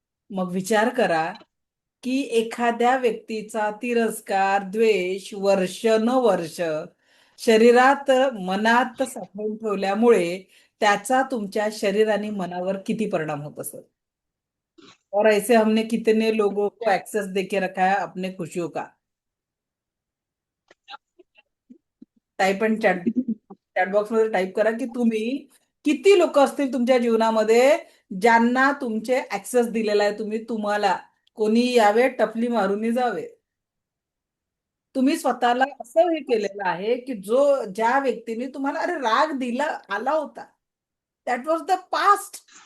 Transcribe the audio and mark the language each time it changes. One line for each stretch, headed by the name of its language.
Marathi: मग विचार करा की एखाद्या व्यक्तीचा तिरस्कार, द्वेष वर्ष शरीरात, मनात साठवून ठेवल्यामुळे त्याचा तुमच्या शरीर आणि मनावर किती परिणाम होत असेल.
Hindi: और ऐसे हमने कितने लोगों को एक्सेस देके रखा है अपने खुशियों का.
Marathi: टाईप आणि चॅट बॉक्स मध्ये टाईप करा की तुम्ही किती लोक असतील तुमच्या जीवनामध्ये ज्यांना तुमचे ऍक्सेस दिलेला आहे. तुम्हाला कोणी यावे, टपली मारून जावे. तुम्ही स्वतःला असं हे केलेलं आहे की ज्या व्यक्तीने तुम्हाला अरे राग दिला आला होता,
English: That was the past.